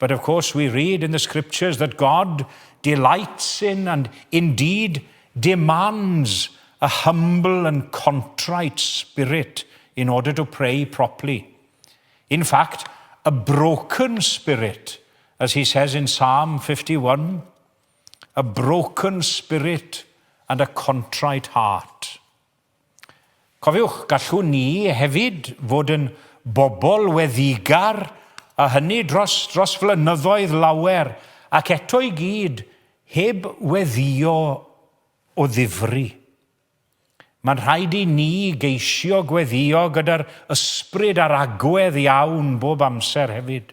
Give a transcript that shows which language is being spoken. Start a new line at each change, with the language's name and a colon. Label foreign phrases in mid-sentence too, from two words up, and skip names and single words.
English: But of course we read in the scriptures that God delights in and indeed demands a humble and contrite spirit in order to pray properly. In fact, a broken spirit, as he says in Psalm 51, a broken spirit and a contrite heart.
Welsh: Cofiwch, gallwn ni hefyd fod yn bobl weddigar, a hynny dros flynyddoedd lawer, ac eto I gyd heb weddio o ddifri. Mae'n rhaid I ni geisio gweddio gyda'r ysbryd a'r agwedd iawn bob amser hefyd.